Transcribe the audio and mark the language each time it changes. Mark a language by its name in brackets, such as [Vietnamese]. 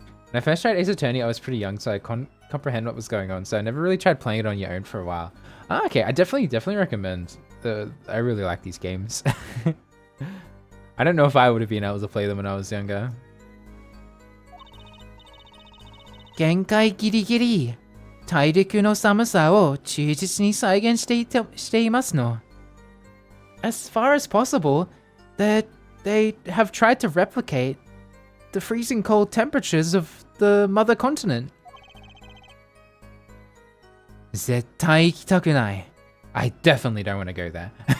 [English] When I first tried Ace Attorney, I was pretty young, so I couldn't comprehend what was going on, so I never really tried playing it on your own for a while. Okay, I definitely recommend. I really like these games. I don't know if I would have been able to play them when I was younger. [Japanese] 限界ギリギリ。大陸の寒さを忠実に再現していますの。 [English] As far as possible, they have tried to replicate the freezing cold temperatures of the mother continent. [Japanese] 絶対行きたくない。 [English] I definitely don't want to go there.